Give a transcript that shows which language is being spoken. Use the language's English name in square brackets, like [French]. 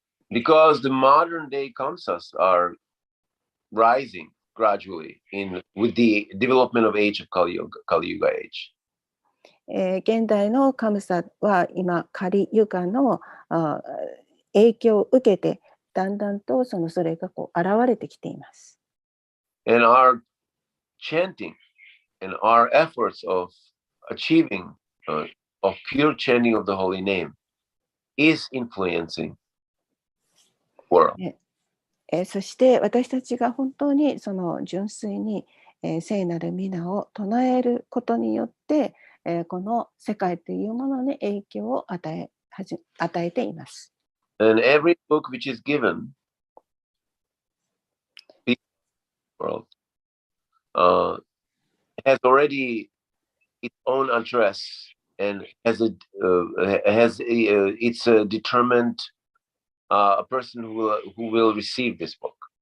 [English] Because the modern day kamsas are rising gradually with the development of age of Kali Yuga age. [Japanese] 現代のカムサは今カリユガの影響を受けてだんだんとそれがこう現れてきています。 [English] And our chanting and our efforts of achieving of pure chanting of the holy name is influencing world. [Japanese] そして私たちが本当にその純粋に聖なる皆を唱えることによってこの世界というものに影響を与えています。 [English] And every book which is given in the world has already its own address and has it's determined a person who will receive this book.